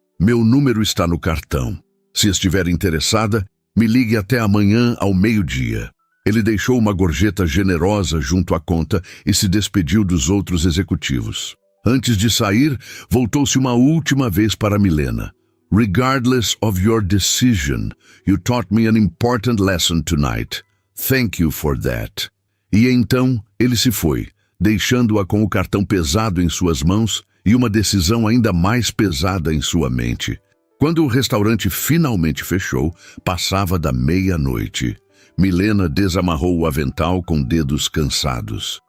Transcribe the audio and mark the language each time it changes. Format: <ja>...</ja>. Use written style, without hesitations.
<pt>Meu número está no cartão. Se estiver interessada, me ligue até amanhã ao meio-dia. Ele deixou uma gorjeta generosa junto à conta e se despediu dos outros executivos. Antes de sair, voltou-se uma última vez para Milena.</pt> <en>Regardless of your decision, you taught me an important lesson tonight. Thank you for that.</en> <pt>E então ele se foi, deixando-a com o cartão pesado em suas mãos e uma decisão ainda mais pesada em sua mente. Quando o restaurante finalmente fechou, passava da meia-noite. Milena desamarrou o avental com dedos cansados.</pt>